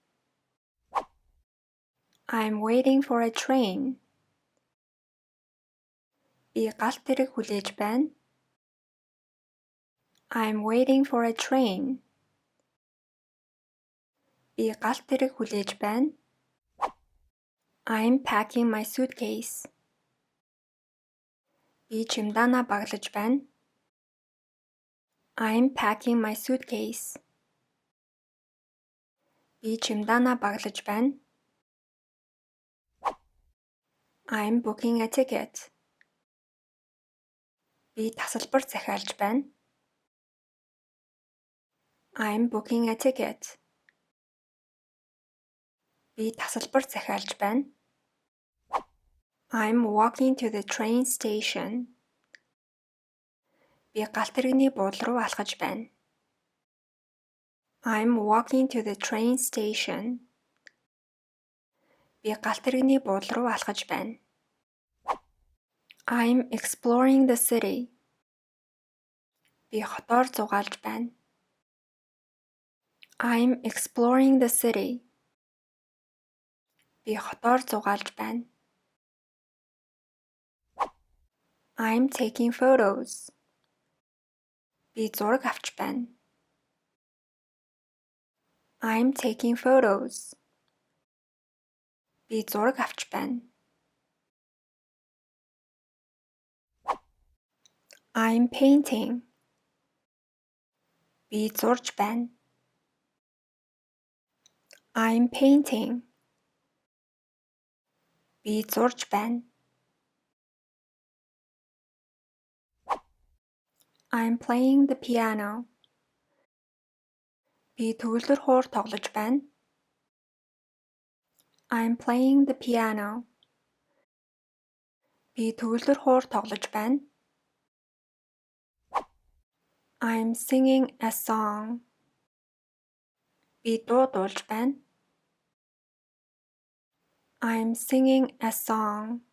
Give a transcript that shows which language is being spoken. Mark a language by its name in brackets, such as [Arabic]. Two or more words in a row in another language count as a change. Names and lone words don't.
[English] I'm waiting for a train. [Mongolian] Би галт тэрэг хүлээж байна. [English] I'm waiting for a train. [Mongolian] Би галт тэрэг хүлээж байна. [English] I'm packing my suitcase. [Mongolian] Би чемоданаа баглаж байна. [English] I'm packing my suitcase. [Mongolian] Би чемоданаа баглаж байна. [English] I'm booking a ticket. [Mongolian] Би тасалбар захиалж байна. [English] I'm booking a ticket. [Mongolian] Би тасалбар захиалж байна. [English] I'm walking to the train station. [Mongolian] Би галт тэрэгний буудлын руу алхаж байна. [English] I'm walking to the train station. [Mongolian] Би галт тэрэгний буудлын руу алхаж байна. [English] I'm exploring the city. [Mongolian] Би хотоор зугаалж байна. [English] I'm exploring the city. [Mongolian] Би хотоор зугаалж байна. [English] I'm taking photos. [Mongolian] Би зураг авч байна. [English] I'm taking photos. [Mongolian] Би зураг авч байна. [English] I'm painting. [Mongolian] Би зурж байна. [English] I'm painting. [Mongolian] Би зурж байна. [English] I'm playing the piano. [Mongolian] Би төгөлдөр хуур тоглож байна. [English] I'm playing the piano. [Mongolian] Би төгөлдөр хуур тоглож байна. [English] I'm singing a song. [Mongolian] Би дуу дуулж байна. [English] I'm singing a song.